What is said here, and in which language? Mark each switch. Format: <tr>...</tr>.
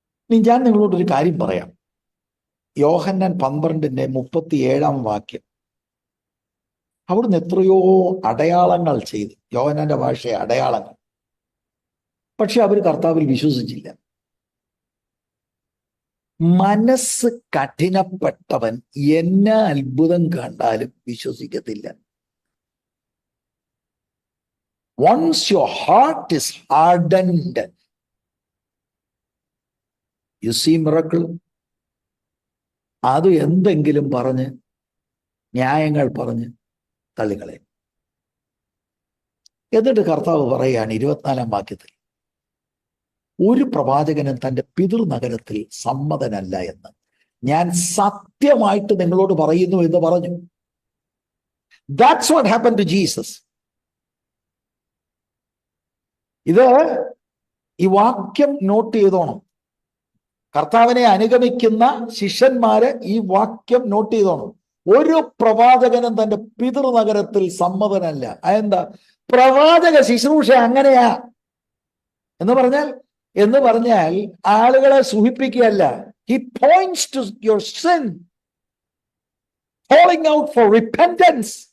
<ml>ഇനി ഞാൻ നിങ്ങളോടൊരു കാര്യം പറയാം. യോഹന്നാൻ 12:37 അവിടുന്ന് എത്രയോ അടയാളങ്ങൾ ചെയ്തു. യോഹന്നാന്റെ ഭാഷയെ അടയാളങ്ങൾ. പക്ഷെ അവർ കർത്താവിൽ വിശ്വസിച്ചില്ല. മനസ്സ് കഠിനപ്പെട്ടവൻ എന്നെ അത്ഭുതം കണ്ടാലും വിശ്വസിക്കത്തില്ല.</ml> <en>Once your heart is hardened, you see miracle,</en> <ml>അത് എന്തെങ്കിലും പറഞ്ഞ് ന്യായങ്ങൾ പറഞ്ഞ് തള്ളികളെ. എന്നിട്ട് കർത്താവ് പറയുകയാണ് 24 ഒരു പ്രവാചകനും തൻ്റെ പിതൃനഗരത്തിൽ സമ്മതനല്ല എന്ന് ഞാൻ സത്യമായിട്ട് നിങ്ങളോട് പറയുന്നു എന്ന് പറഞ്ഞു.</ml> <en>That's what happened to Jesus.</en> <ml>ഈ വാക്യം നോട്ട് ചെയ്തോണം. കർത്താവിനെ അനുഗമിക്കുന്ന ശിഷ്യന്മാര് ഈ വാക്യം നോട്ട് ചെയ്തോണം. ഒരു പ്രവാചകനും തന്റെ പിതൃനഗരത്തിൽ സമ്മതനല്ല. അതെന്താ? പ്രവാചക ശുശ്രൂഷ അങ്ങനെയാ എന്ന് പറഞ്ഞാൽ ആളുകളെ സുഖിപ്പിക്കുകയല്ല.</ml> <en>He points to your sin, calling out for repentance.</en>